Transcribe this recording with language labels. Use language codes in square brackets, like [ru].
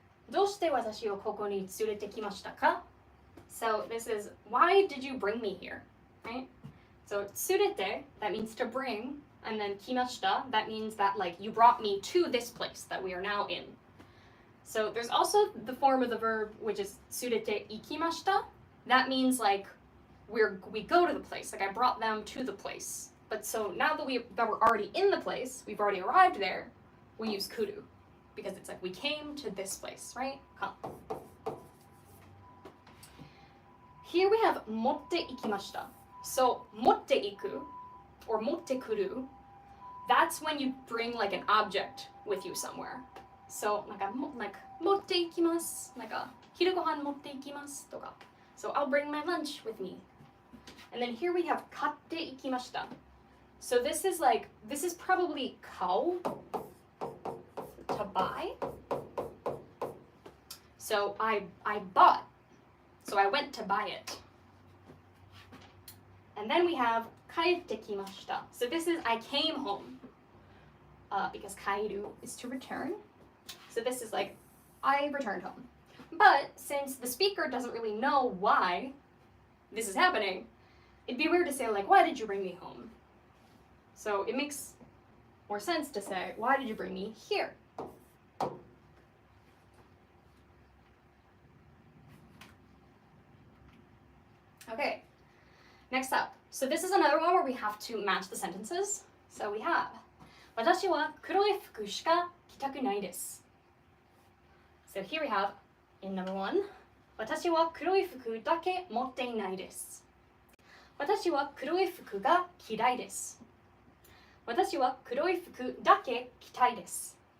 [ja] どうして私をここに連れてきましたか? [en] So this is, why did you bring me here? Right? So 連れて, that means to bring. And then 来ました, that means that like you brought me to this place that we are now in. So there's also the form of the verb which is 連れて行きました. That means like we go to the place, like I brought them to the place. But so now that we're already in the place, we've already arrived there, we use kuru because it's like we came to this place, right? Come. Here we have 持って行きました. So 持って行く or 持ってくる, that's when you bring like an object with you somewhere. So [ja] なんか持って行きます、なんか昼ご飯持って行きますとか. [en] So I'll bring my lunch with me. And then here we have 買って行きました. So this is probably 買う to buy. So I bought. So I went to buy it. And then we have 帰ってきました. So this is I came home. Because 帰る is to return. So this is like I returned home. But since the speaker doesn't really know why this is happening, it'd be weird to say like, why did you bring me home? So it makes more sense to say, why did you bring me here? Okay, next up. So this is another one where we have to match the sentences. So we have, [ja] 私は黒い服しか着たくないです. [en] So here we have, in number one, [ja] 私は黒い服だけ持っていないです. 私は黒い服が嫌いです.私は黒い服だけ着たいです.